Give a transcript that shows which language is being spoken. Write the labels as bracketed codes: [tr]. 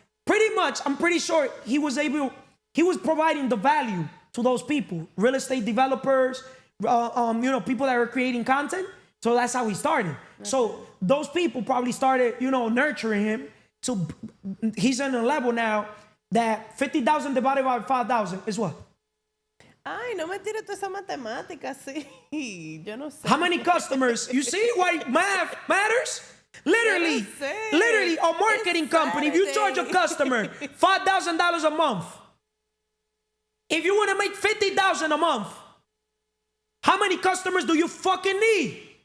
[en] Pretty much, I'm pretty sure he was providing the value to those people. Real estate developers, people that are creating content. So that's how he started. So those people probably started, nurturing him. So he's in a level now that 50,000 divided by 5,000 is what? [es] Ay, no me tires toda esa matemática, sí. Yo no sé. [en] How many customers? You see why math matters? Literally, a marketing company, if you charge a customer $5,000 a month, if you want to make 50,000 a month, how many customers do you fucking need?